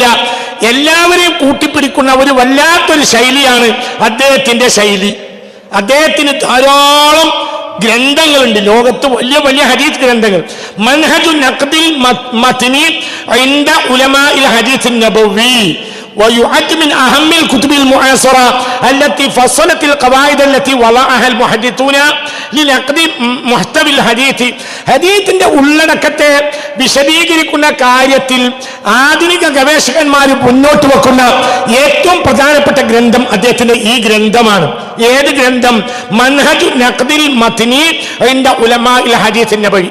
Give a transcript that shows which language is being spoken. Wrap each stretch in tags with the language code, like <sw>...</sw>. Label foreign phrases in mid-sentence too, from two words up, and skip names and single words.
<ml>എല്ലാവരെയും കൂട്ടിപ്പിടിക്കുന്ന ഒരു വല്ലാത്തൊരു ശൈലിയാണ് അദ്ദേഹത്തിന്റെ ശൈലി. അദ്ദേഹത്തിന് ധാരാളം ഗ്രന്ഥങ്ങളുണ്ട്, ലോകത്ത് വലിയ വലിയ ഹദീസ് ഗ്രന്ഥങ്ങൾ.</ml> <ar>മൻഹജു നഖ്ദിൽ മത്നി ഇൻദ ഉലമാഇൽ ഹദീസ് നബവി ويعد من أهم الكتب المعاصرة التي فصلت القواعد التي وضعها المحدثون لنقد محتوى الحديث.</ar> <ml>ഹദീസിന്റെ ഉള്ളടക്കത്തെ വിശദീകരിക്കുന്ന കാര്യത്തിൽ ആധുനിക ഗവേഷകന്മാർ മുന്നോട്ട് വെക്കുന്ന ഏറ്റവും പ്രധാനപ്പെട്ട ഗ്രന്ഥം അദ്ദേഹത്തിന്റെ ഈ ഗ്രന്ഥമാണ്. ഏത് ഗ്രന്ഥം? മൻഹജു നഖ്ദിൽ മത്നി ഇൻദ ഉലമാഇൽ ഹദീസ് നബവി.</ml>